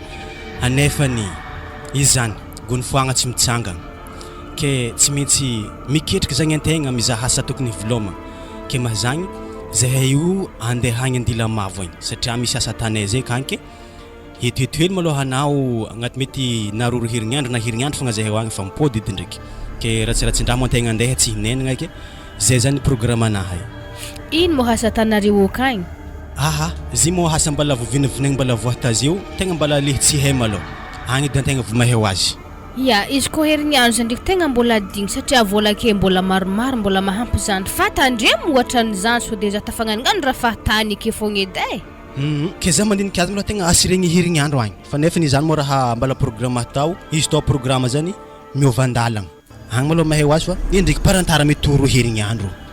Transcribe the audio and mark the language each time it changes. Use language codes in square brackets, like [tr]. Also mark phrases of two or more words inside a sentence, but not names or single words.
[mg] anefany izy zany gony foagna tsy mitsangana ke tsy maintsy miketriky zagny antegna mizaha asa tokony viloma ke mahazagny zahay io andeha hagny andila mavo igny satria misy asa tanay zay kanke hetohetohely maloha anao agnaty mety naroro herignandro na herignandro fogna zahay agny fa mipody edy ndraiky ke ratsiratsindra mo antegna andeha tsy hinenagna ke zay zany programme anahay. Ino mo hasa tanareo akagny? Zy mo hasa mbala vovinavinaigny mbala voatazio tegna mbala le tsy hay malo agny de tegna vomahay azy. Izy ko herignandro zany ndraiky tegna mbola digny satria vola ke mbola maromaro mbola mahampy zany fa tandremo ohatra n'izany so de za tafagnanigany raha fahatany ke fogna edy ke za mandiniky azy maloha tegna asiregny herignandro agny fa nefa izany mo raha mbala programme atao izy to programme zany miova andalagna agny maloha mahay azy fa ndraiky parantara mety toro herignandro.